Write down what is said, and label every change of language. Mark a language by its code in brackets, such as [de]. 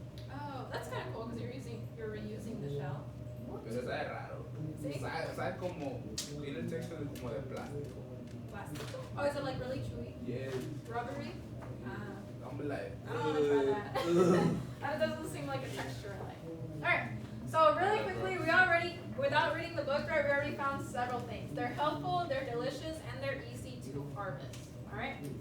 [en] Oh, that's kind of cool because you're reusing the shell. [es] Pero sabe raro. ¿Sí? Sabe como. Tiene el texto de como de plástico. Plástico? [en] Oh, is it like really chewy? Yes. Rubbery? Ah. I'm like. I don't want to try that. That doesn't seem like a texture I like. Alright, so really quickly, we already, without reading the book, right, we already found several things. They're healthful, they're delicious, and they're easy to harvest. Alright?